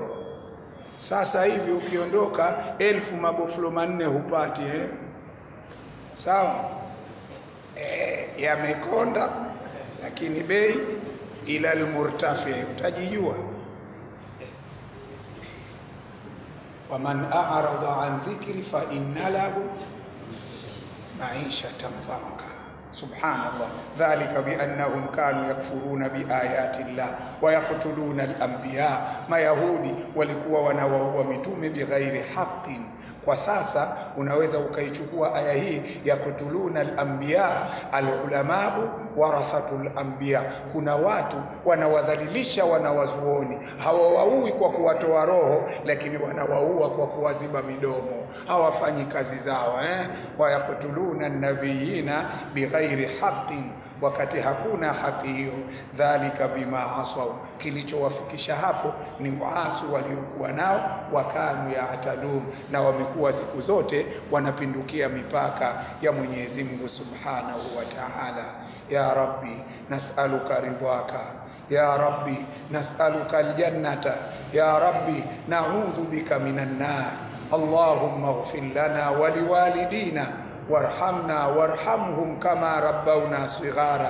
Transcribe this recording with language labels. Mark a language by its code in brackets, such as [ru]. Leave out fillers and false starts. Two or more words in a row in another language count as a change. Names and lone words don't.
[sw] Sasa hivi ukiondoka 1000 maboflo 4 hupati Sawa? Yamekonda, lakini bei [ar] إلى المرتفع, [sw] utajijua. [ar] ومن أعرض عن ذكري فإن له معيشة ضنكا. سبحان الله ذلك بأنهم كانوا يكفرون بآيات الله ويقتلون الأنبياء. [sw] Mayahudi walikuwa wanawaua mitume [ar] بغير حق. [sw] Kwa sasa unaweza ukaichukua aya hii ya [ar] يقتلون الأنبياء العلماء ورثة الأنبياء. [sw] Kuna watu wanawadhalilisha wanawazuoni, hawawaui kwa kuwatoa roho, lakini wanawaua kwa kuwaziba midomo, hawafanyi kazi zao. [ar] ويقتلون النبيين بغير بغير حق, [sw] wakati hakuna haki hiyo. [ar] ذلك بما عصوا, [sw] kilichowafikisha hapo ni uasi waliokuwa nao. [ar] وكانوا يعتدون, [sw] na wamekuwa siku zote wanapindukia mipaka ya Mwenyezi Mungu [ar] سبحانه وتعالى. يا رب نسألك رضاك يا رب نسألك الجنة يا رب نعوذ بك من النار. اللهم اغفر لنا ولوالدينا وارحمنا وارحمهم كما ربونا صغارا.